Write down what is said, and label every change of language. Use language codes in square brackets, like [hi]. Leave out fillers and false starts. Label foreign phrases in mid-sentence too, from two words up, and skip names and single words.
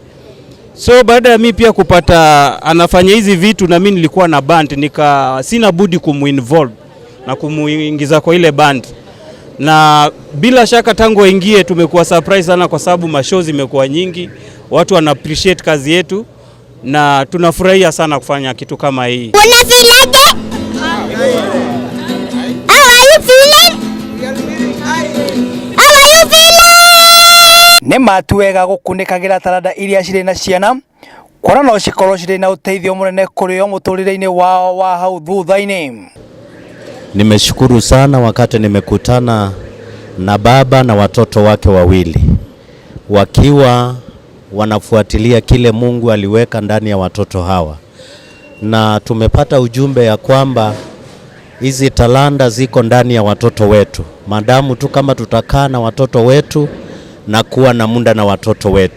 [sw] So baada ya mimi pia kupata anafanya hizi vitu na mimi nilikuwa na band, sina budi kumuinvolve na kumuingiza kwa ile band. Na bila shaka tangu aingie tumekuwa surprise sana kwa sababu mashows zimekuwa nyingi, watu wana appreciate kazi yetu na tunafurahia sana kufanya kitu kama hii. Unafilaje? [en] How are you feeling? How are you feeling? [ki] Nĩ matuwega gũkunĩkagĩra taranda iria cirĩ na ciana kuona no cikorwo cirĩ na ũteithio mũnene kũrĩ o mũtũrĩre-inĩ wao wa hau thutha-inĩ. [sw] Nimeshukuru sana wakati nimekutana na baba na watoto wake wawili wakiwa wanafuatilia kile Mungu aliweka ndani ya watoto hawa, na tumepata ujumbe ya kwamba hizi talanta ziko ndani ya watoto wetu, madamu tu kama tutakaa na watoto wetu na kuwa na muda na watoto wetu.